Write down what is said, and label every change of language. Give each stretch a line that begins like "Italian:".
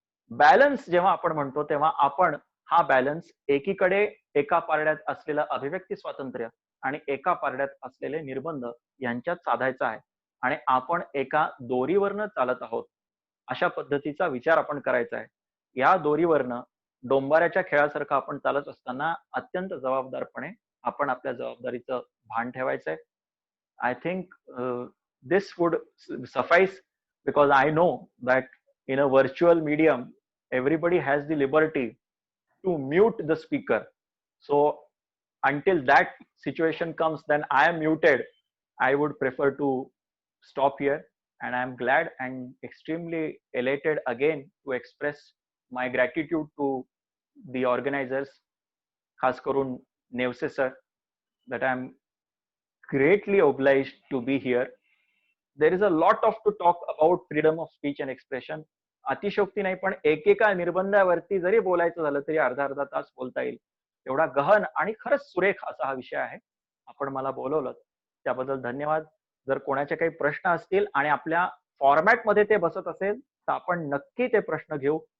Marathi: Balance जेव्हा आपण म्हणतो तेव्हा आपण हा बॅलन्स एकीकडे एका पारड्यात असलेलं अभिव्यक्ती स्वातंत्र्य आणि एका पारड्यात असलेले निर्बंध यांच्यात साधायचा आहे आणि आपण एका दोरीवरनं चालत आहोत अशा पद्धतीचा विचार आपण करायचा आहे. या दोरीवरनं डोंबाऱ्याच्या खेळासारखं आपण चालत असताना अत्यंत जबाबदारपणे आपण आपल्या जबाबदारीचं भान ठेवायचंय.
English: I think this would suffice because I know that in a virtual medium, everybody has the liberty to mute the speaker. So until that situation comes, then I am muted. I would prefer to stop here. And I'm glad and extremely elated again to express my gratitude to the organizers,
Marathi: खास करून
English: Nevase sir, that I'm greatly obliged to be here. There is a lot of to talk about freedom of speech and expression.
Marathi: अतिशयोक्ती नाही, पण एकेका निर्बंधावरती जरी बोलायचं झालं तरी अर्धा अर्धा तास बोलता येईल. एवढा गहन आणि खरंच सुरेख असा हा विषय आहे. आपण मला बोलवलं त्याबद्दल धन्यवाद. जर कोणाचे काही प्रश्न असतील आणि आपल्या फॉर्मॅटमध्ये ते बसत असेल तर आपण नक्की ते प्रश्न घेऊ.